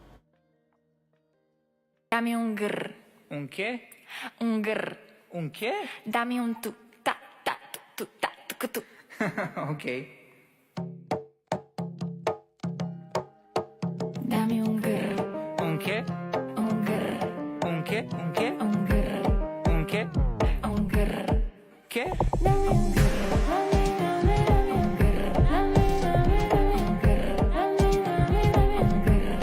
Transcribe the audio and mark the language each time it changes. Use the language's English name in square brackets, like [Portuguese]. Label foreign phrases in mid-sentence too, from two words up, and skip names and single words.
[Italian] Dammi un grr, Un che? un grr. Un che? Dammi un tu, ta, ta, tu, ta, tu, tu. Ok. Dammi un grr, Un che? un grr. [Spanish] qué? ¿Un qué? Un grr, ¿Un qué? un grr. ¿Qué? Dame un grr, dame, dame, dame un grr. Dame, dame, dame un grr. Dame, dame, dame un grr.